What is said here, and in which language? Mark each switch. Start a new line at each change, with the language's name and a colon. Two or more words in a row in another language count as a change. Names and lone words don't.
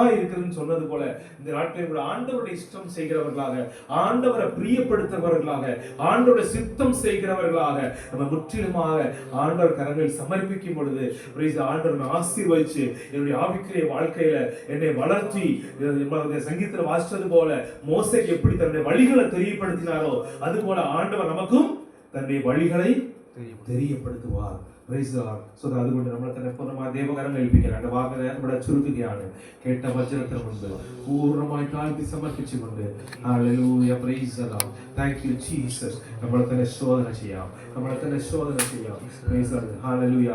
Tamil: இருக்குதுன்னு சொன்னது போல இந்த நாட்களில் கூட ஆண்டவருடைய இஷ்டம் செய்கிறவர்களாக, ஆண்டவரை பிரியப்படுத்துறவர்களாக, ஆண்டவருடைய சித்தம் செய்கிறவர்களாக நம்ம முற்றிலுமாக ஆண்டவர் கரங்களில் சமர்ப்பிக்கும் பொழுது ஆண்டவர் ஆசீர்வதிச்சு என்னுடைய ஆவிக்குரிய வாழ்க்கையில என்னை வளர்த்தி, சங்கீதத்தில் வாசிச்சது போல மோசேக்கு எப்படி தன்னுடைய வழிகளை தெரியப்படுத்தினாரோ அது போல ஆண்டவர் நமக்கும் தன்னுடைய வழிகளை தெரியப்படுத்துவார்.
Malayalam: അതുകൊണ്ട് നമ്മളെ തന്നെ പൂർണ്ണമായി ദൈവകരം ഏൽപ്പിക്കാൻ വാക്ക് ഇവിടെ ചുരുക്കുകയാണ്. കേട്ട വചനത്തിന് മുൻപ് പൂർണ്ണമായി താഴ്ത്തി സമർപ്പിച്ചുകൊണ്ട് ഹല്ലേലൂയ,
English: Praise the Lord, Thank you Jesus.
Malayalam: നമ്മളെ തന്നെ ശോധന ചെയ്യാം.
English: Praise the Lord.
Malayalam: ഹല്ലേലൂയ.